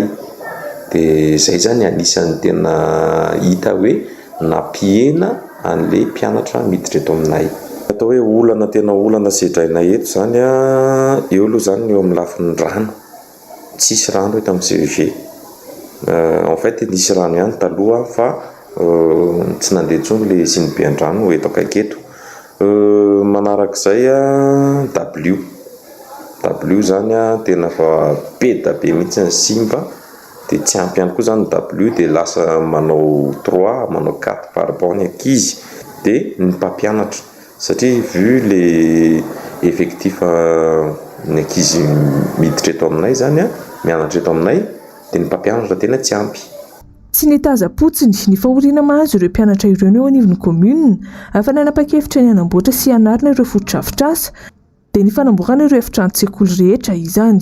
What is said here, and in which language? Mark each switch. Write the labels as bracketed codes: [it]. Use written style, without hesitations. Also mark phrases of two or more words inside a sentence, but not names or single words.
[mg] Dia izay zany anisan'ny tena hita hoe nampihena an'ilay mpianatra miditra eto aminay. Atao hoe olana tena olana sedraina eto zany eo aloha zany eo amin'ny lafin'ny rano. Tsisy rano eto amin'ny CEG. [fr] En fait [mg] nisy rano ihany taloha fa tsy nandeha intsony ilay sinibe an-drano eto akaiky eto. Manarak'izay W zany tena fa be da be mihitsy ny simba. Dia tsy ampy ihany koa zany W dia lasa manao 3 manao 4 parbon ny ankizy. Dia ny mpampianatra satria [fr] vu les effectif [mg] ny ankizy miditra eto aminay zany mianatra eto aminay dia ny mpampianatra tena tsy ampy. Tsy nitaza-potsiny ny fahoriana mahazo ireo mpianatra ireo eo anivon'ny komuna afa nanapa-kevitra ny anamboatra sy anarina ireo fotodrafitrasa dia ny fanamboarana ireo efitrano-tsekoly rehetra izany.